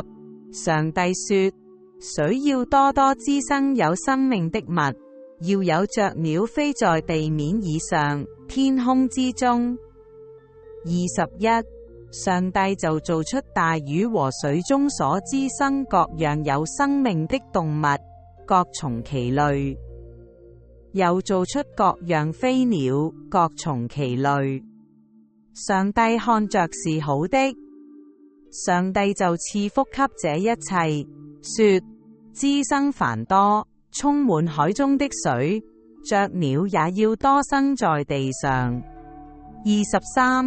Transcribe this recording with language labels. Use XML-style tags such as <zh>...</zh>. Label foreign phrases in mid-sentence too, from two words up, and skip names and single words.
<zh>上帝說：水要多多滋生有生命的物，要有雀鳥飛在地面以上，天空之中。21. 上帝就造出大魚和水中所滋生各樣有生命的動物，各從其類，又造出各樣飛鳥，各從其類。上帝看着是好的。上帝就賜福給這一切，說：滋生繁多，充滿海中的水，雀鳥也要多生在地上。23.</zh>